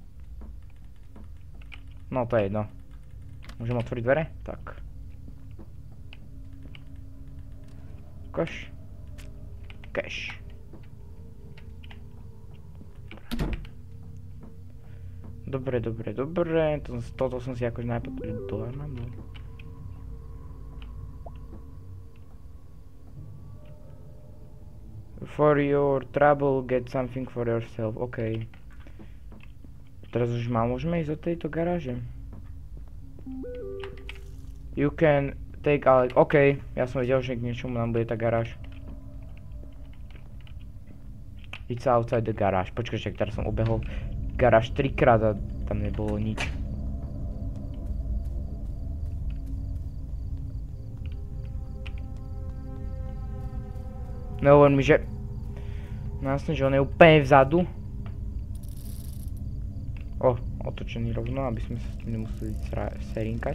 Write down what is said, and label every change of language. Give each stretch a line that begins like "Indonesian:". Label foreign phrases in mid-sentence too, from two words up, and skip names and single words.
Slovak: No, to je jedno. Môžem otvoriť dvere? Tak. Cache. Cache. Dobre. Toto som si akože najprv dohnal.
English: For your trouble, get something for yourself. OK.
Slovak: Teraz už môžeme ísť do tejto garáže.
English: You can take Alex.
Slovak: OK, ja som vedel, že k niečomu nám bude tá garáž.
English: It's outside the garage.
Slovak: Počkaj, že teraz som obehol garáž 3-krát a tam nebolo nič. Nehovor mi, že... No jasne, že on je úplne vzadu. Otočený rovno, aby sme sa s tým nemuseli serinkať.